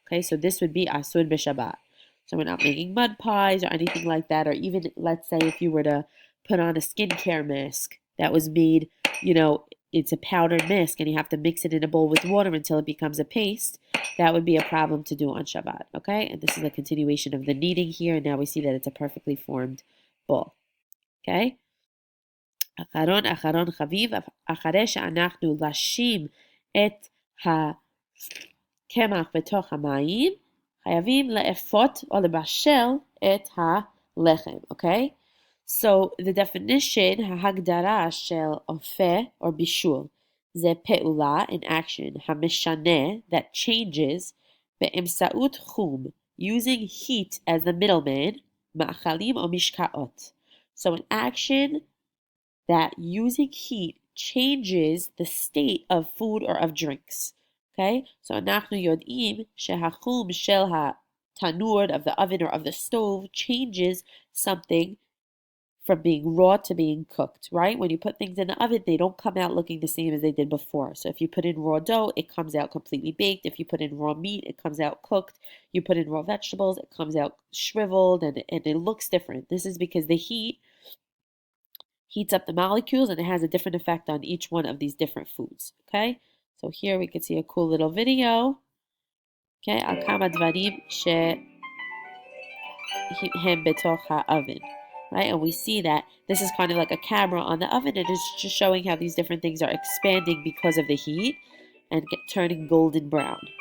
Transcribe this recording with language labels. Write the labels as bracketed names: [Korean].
[English] Okay, so this would be asur b'Shabbat. So we're not making mud pies or anything like that, or even let's say if you were to put on a skincare mask that was made, it's a powdered mask and you have to mix it in a bowl with water until it becomes a paste, that would be a problem to do on Shabbat, okay? And this is a continuation of the kneading here, and now we see that it's a perfectly formed ball, okay? [Hebrew] אחרון חביב, אחרי שאנחנו לשים את הקמח בתוך המים, חייבים לאפות או לבשל את הלחם, okay? So the definition, ההגדרה של Ofeh or בישול, זה פעולה, an action, המשנה, that changes, באמצעות חום, using heat as the middleman, מאכלים או משקאות. [English] So an action that using heat changes the state of food or of drinks. Okay? So [Hebrew] אנחנו יודעים שהחום של התנור, [English] of the oven or of the stove, changes something from being raw to being cooked, right? When you put things in the oven, they don't come out looking the same as they did before. So if you put in raw dough, it comes out completely baked. If you put in raw meat, it comes out cooked. You put in raw vegetables, it comes out shriveled and it looks different. This is because the heat heats up the molecules and it has a different effect on each one of these different foods, okay? So here we can see a cool little video, okay? [Hebrew] על כמה דברים שהם בתוך האוven. [English] Right? And we see that this is kind of like a camera on the oven, and it's just showing how these different things are expanding because of the heat and turning golden brown.